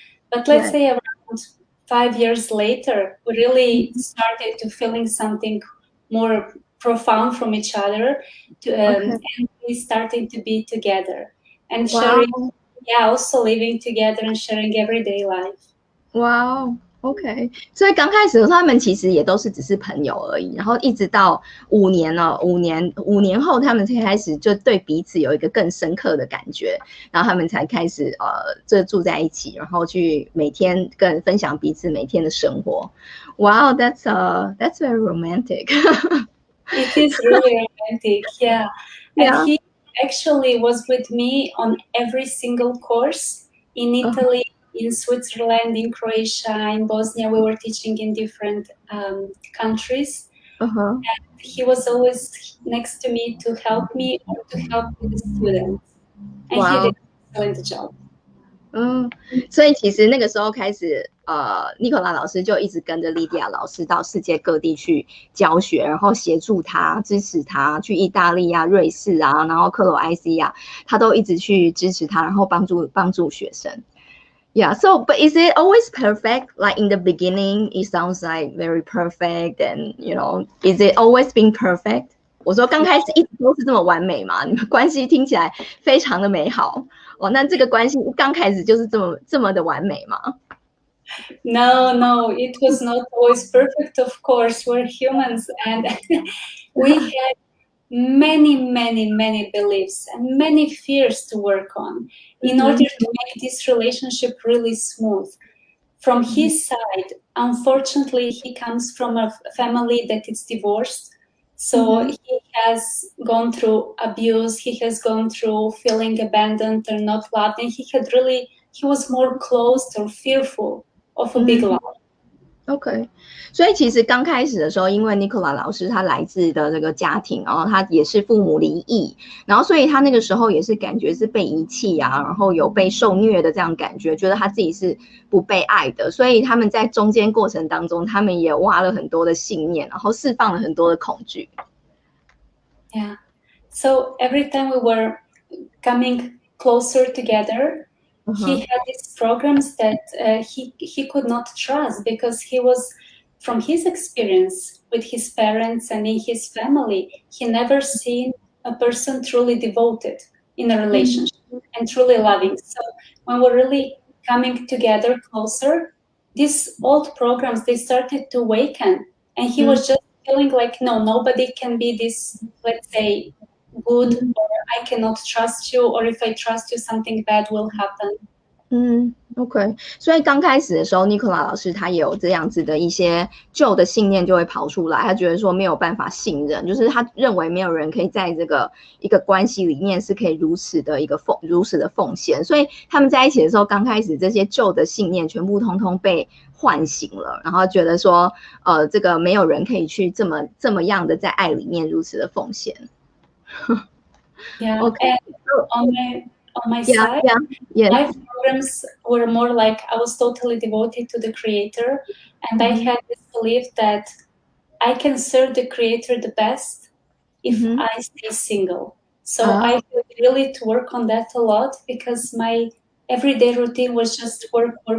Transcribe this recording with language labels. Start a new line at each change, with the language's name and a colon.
English: But let's say around 5 years later, we really started to feeling something more profound from each other, and we started to be together and sharing, also living together and sharing everyday life. Wow.
Chinese: OK， 所以刚开始的时候他们其实也都是只是朋友而已，然后一直到5年后，他们才开始就对彼此有一个更深刻的感觉，然后他们才开始就住在一起，然后去每天跟人分享彼此每天的生活。
English: Wow, that's very romantic. It is really romantic, yeah. And he actually was with me on every single course in Italy. In Switzerland, in Croatia, in Bosnia, we were teaching in different countries. And he was always next to me to help me or to help with the students. And he did an excellent job.
Chinese: 所以其实那个时候开始Nikola 老师就一直跟着 Lidija 老师到世界各地去教学，然后协助他支持他去意大利啊、瑞士啊，然后克罗埃西亚，他都一直去支持他，然后帮助学生。
English: Yeah, so but is it always perfect? Like in the beginning, it sounds like very perfect, and is it always been perfect?
Chinese: 我说刚开始一直都是这么完美嘛？你们关系听起来非常的美好哦。那这个关系刚开始就是这么的完美吗？
English: No, it was not always perfect. Of course, we're humans, and we had many beliefs and many fears to work on in order to make this relationship really smooth. From his side, unfortunately, he comes from a family that is divorced. So he has gone through abuse, he has gone through feeling abandoned or not loved, and he was more closed or fearful of a big love.
Chinese: OK， 所以其实刚开始的时候，因为 Nikola 老师他来自的这个家庭，然后他也是父母离异，然后所以他那个时候也是感觉是被遗弃啊，然后有被受虐的这样感觉，觉得他自己是不被爱的，所以他们在中间过程当中，他们也挖了很多的信念，然后释放了很多的恐惧。
English: Yeah, so every time we were coming closer together, he had these programs that he could not trust because he was, from his experience, with his parents and in his family, he never seen a person truly devoted in a relationship and truly loving. So when we're really coming together closer, these old programs, they started to awaken, and he was just feeling like, no, nobody can be this, let's say, good, or I cannot trust you, or if I trust you, something bad will happen.
Chinese: OK， 所以刚开始的时候 Nikola 老师他也有这样子的一些旧的信念就会跑出来，他觉得说没有办法信任，就是他认为没有人可以在这个一个关系里面是可以如此的奉献，所以他们在一起的时候，刚开始这些旧的信念全部通通被唤醒了，然后觉得说这个没有人可以去这么样的在爱里面如此的奉献。
English: Yeah, OK， and on my side, yes. my programs were more like I was totally devoted to the Creator, and I had this belief that I can serve the Creator the best if I stay single. So I had really to work on that a lot, because my everyday routine was just work.